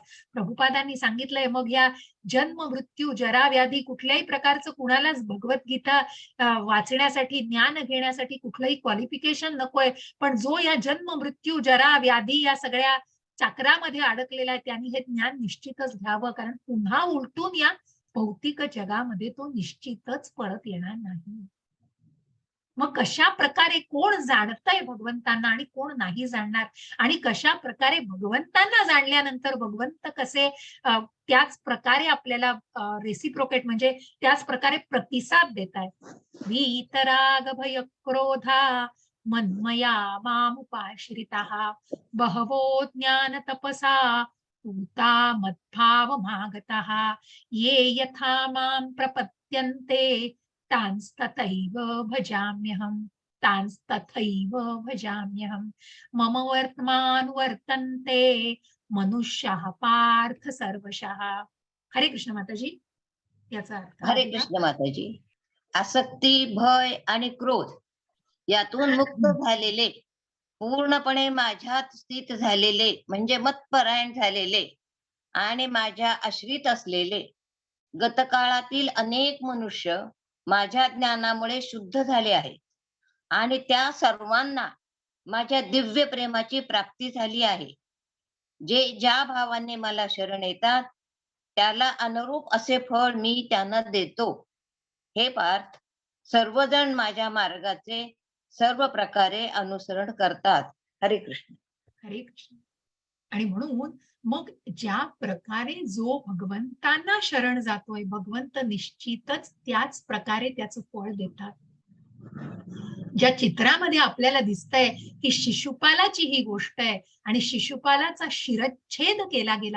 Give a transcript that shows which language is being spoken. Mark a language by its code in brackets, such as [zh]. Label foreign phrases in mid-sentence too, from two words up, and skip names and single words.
[mr] प्रभुपादांनी सांगितलंय, मग या जन्म मृत्यू जरा व्याधी कुठल्याही प्रकारचं कुणालाच भगवद्गीता वाचण्यासाठी, ज्ञान घेण्यासाठी कुठलंही क्वालिफिकेशन नकोय, पण जो या जन्म मृत्यू जरा व्याधी या सगळ्या चक्रामध्ये अडकलेला आहे त्यांनी हे ज्ञान निश्चितच घ्यावं, कारण पुन्हा उलटून या भौतिक जगामध्ये तो निश्चितच परत येणार नाही. मग कशा प्रकारे कोण जाणतंय भगवंतांना आणि कोण नाही जाणणार, आणि कशा प्रकारे भगवंतांना जाणल्यानंतर भगवंत कसे त्याच प्रकारे आपल्याला रेसिप्रोकेट म्हणजे त्याच प्रकारे प्रतिसाद देतायत. [sa] वीतराग भय क्रोधा मन्मया मामुपाश्रिताः बहवो ज्ञान तपसा पूता मद्भाव मागताः ये यथा मां प्रपद्यन्ते तांस्तथैव भजाम्यहम्. तांस्तथैव भजाम्यहम् मम वर्तमानुवर्तन्ते मनुष्याः पार्थ सर्वशः. [mr] हरे कृष्ण माताजी. याचा अर्थ हरे आहे का? कृष्ण माताजी. आसक्ती, भय आणि क्रोध यातून मुक्त झालेले, पूर्णपणे माझ्यात स्थित झालेले म्हणजे मतपरायण झालेले आणि माझ्या आश्रित असलेले गतकाळातील अनेक मनुष्य माझ्या ज्ञानामुळे शुद्ध झाले आहेत आणि त्या सर्वांना माझ्या दिव्य प्रेमाची प्राप्ती झाली आहे. जे ज्या भावाने मला शरण येतात त्याला अनुरूप असे फळ मी त्यांना देतो. हे पार्थ, सर्वजण माझ्या मार्गाचे सर्व प्रकारे अनुसरण करतात. हरे कृष्ण. हरे कृष्ण. आणि म्हणून मग ज्या प्रकारे जो भगवंतांना शरण जातोय, भगवंत निश्चितच त्याच प्रकारे त्याचं फळ देतात. ज्या चित्रामध्ये आपल्याला दिसतंय की शिशुपालाची ही गोष्ट आहे आणि शिशुपालाचा शिरच्छेद केला गेला.